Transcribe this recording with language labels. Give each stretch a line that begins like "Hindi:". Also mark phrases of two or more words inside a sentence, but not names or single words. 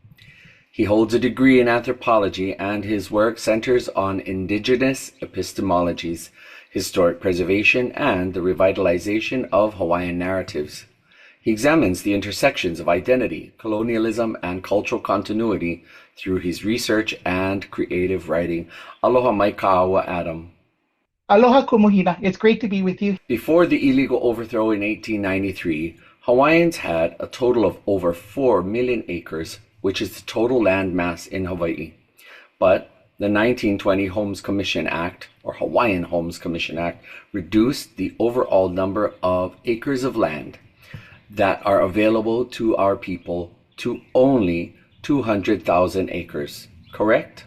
English: He holds a degree in anthropology, and his work centers on indigenous epistemologies, historic preservation, and the revitalization of Hawaiian narratives. He examines the intersections of identity, colonialism, and cultural continuity through his research and creative writing.
Hawaiian: Aloha mai ka'awa, Adam.
English: Aloha Kumuhina. It's great to be with you. Before the illegal overthrow in 1893, Hawaiians had a total of over 4 million acres, which is the total land mass in Hawaii. But the 1920 Homes Commission Act, or Hawaiian Homes Commission Act, reduced the overall number of acres of land that are available to our people to only 200,000 acres, correct?